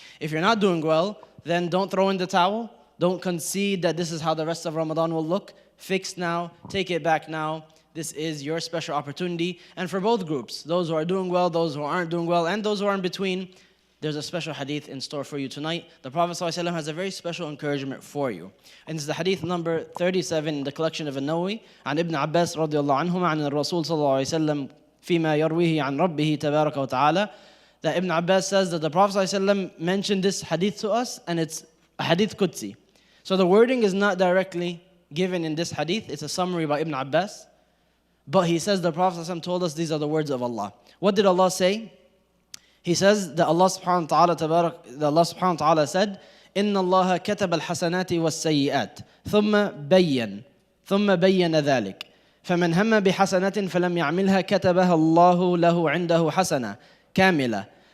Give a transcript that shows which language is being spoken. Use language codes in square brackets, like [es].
[en] If you're not doing well, then don't throw in the towel. Don't concede that this is how the rest of Ramadan will look. Fix now. Take it back now. This is your special opportunity. And for both groups, those who are doing well, those who aren't doing well, and those who are in between, there's a special hadith in store for you tonight. The Prophet ﷺ has a very special encouragement for you. And it's the hadith number 37 in the collection of An-Nawawi. [ar] عن ابن عباس رضي الله عنهما عن الرسول صلى الله عليه وسلم فيما يرويه عن ربه تبارك وتعالى. [en] That Ibn Abbas says that the Prophet ﷺ mentioned this hadith to us, and it's a hadith Qudsi. So the wording is not directly given in this hadith. It's a summary by Ibn Abbas. But he says the Prophet ﷺ told us these are the words of Allah. What did Allah say? He says that Allah subhanahu wa ta'ala said, [ar] إِنَّ اللَّهَ كَتَبَ الْحَسَنَاتِ وَالسَّيِّئَاتِ ثُمَّ بَيَّنَ ذَلِكَ فمن هم بحسنة فلم يعملها كتبها الله له عنده حسنة كاملة